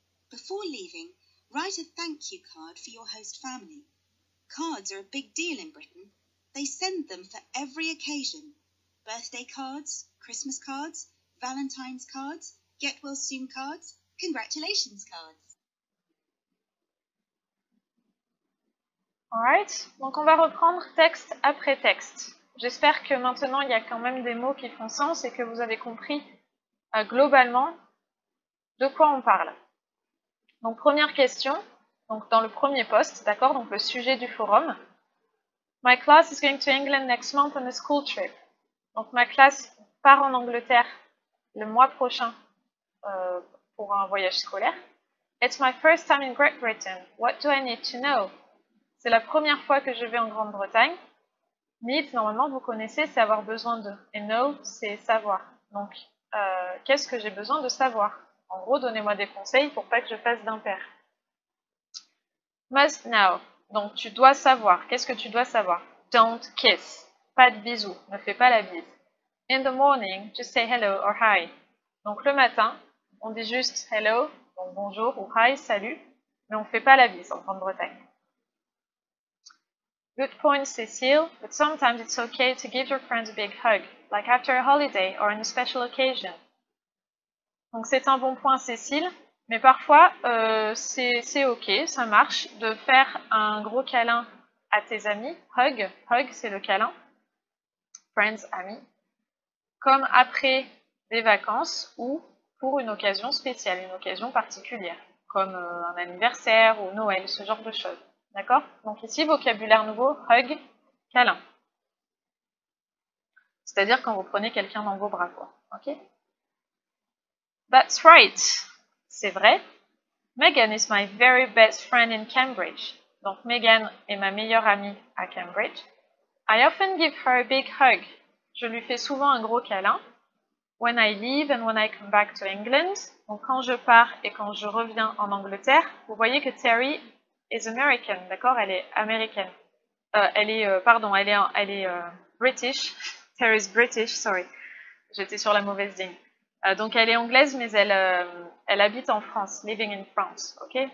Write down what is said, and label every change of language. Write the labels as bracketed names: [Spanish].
[English] Before leaving, write a thank you card for your host family. Cards are a big deal in Britain. They send them for every occasion. Birthday cards, Christmas cards, Valentine's cards, get well soon cards, congratulations cards. [French] Alright, donc on va reprendre texte après texte. J'espère que maintenant il y a quand même des mots qui font sens et que vous avez compris globalement de quoi on parle. Donc première question, donc dans le premier post, d'accord, donc le sujet du forum. [English] My class is going to England next month on a school trip. [French] Donc ma classe part en Angleterre le mois prochain pour un voyage scolaire. [English] It's my first time in Great Britain. What do I need to know? [French] C'est la première fois que je vais en Grande-Bretagne. Need, normalement, vous connaissez, c'est avoir besoin de. Et know, c'est savoir. Donc, qu'est-ce que j'ai besoin de savoir? En gros, donnez-moi des conseils pour pas que je fasse d'impair. [English] Must know. [French] Donc, tu dois savoir. Qu'est-ce que tu dois savoir? [English] Don't kiss. [French] Pas de bisous. Ne fais pas la bise. [English] In the morning, just say hello or hi. [French] Donc, le matin, on dit juste hello, donc bonjour, ou hi, salut, mais on ne fait pas la bise en Grande-Bretagne. [English] Good point, Cécile, but sometimes it's okay to give your friends a big hug, like after a holiday or on a special occasion. [French] Donc c'est un bon point, Cécile, mais parfois c'est ok, ça marche, de faire un gros câlin à tes amis. Hug, hug c'est le câlin. Friends, amis. Comme après des vacances ou pour une occasion spéciale, une occasion particulière, comme un anniversaire ou Noël, ce genre de choses. D'accord? Donc ici, vocabulaire nouveau, hug, câlin. C'est-à-dire quand vous prenez quelqu'un dans vos bras, quoi. [English] Ok? That's right. [French] C'est vrai. [English] Megan is my very best friend in Cambridge. [French] Donc Megan est ma meilleure amie à Cambridge. [English] I often give her a big hug. [French] Je lui fais souvent un gros câlin. [English] When I leave and when I come back to England. [French] Donc quand je pars et quand je reviens en Angleterre, vous voyez que [English] Terry is American, [French] d'accord? Elle est américaine. Elle est British. [English] Terry is British, sorry. [French] J'étais sur la mauvaise ligne. Donc elle est anglaise, mais elle habite en France, [English] living in France, [French] ok?